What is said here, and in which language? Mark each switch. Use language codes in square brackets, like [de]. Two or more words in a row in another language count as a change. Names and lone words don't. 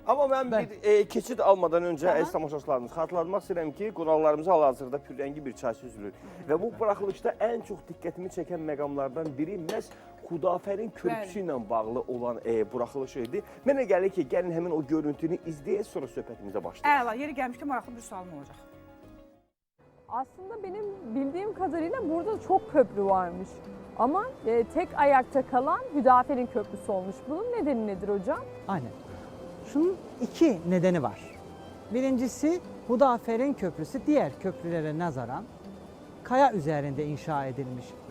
[az] Amma mən bir keçid almadan öncə əziz tamaşaçılarımız xatırlatmaq istəyirəm ki, qonaqlarımıza hal-hazırda pürrəngi bir çay süzülür. Və bu buraxılışda ən çox diqqətimi çəkən məqamlardan biri məhz Xudafərin körpüsü ilə bağlı olan buraxılış idi. Mənə gəlir ki, gəlin həmin o görüntünü izləyək, sonra söhbətimizə başlayaq. Əla, yeri gəlmişkən maraqlı bir sualım olacaq. [tr] Aslında benim bildiğim kadarıyla burada çok köprü varmış. Ama tek ayakta kalan Hüdafer'in köprüsü olmuş. Bunun nedeni nedir hocam? Aynen. Şunun iki nedeni var. Birincisi Hudafer'in köprüsü diğer köprülere nazaran kaya üzerinde inşa edilmiş.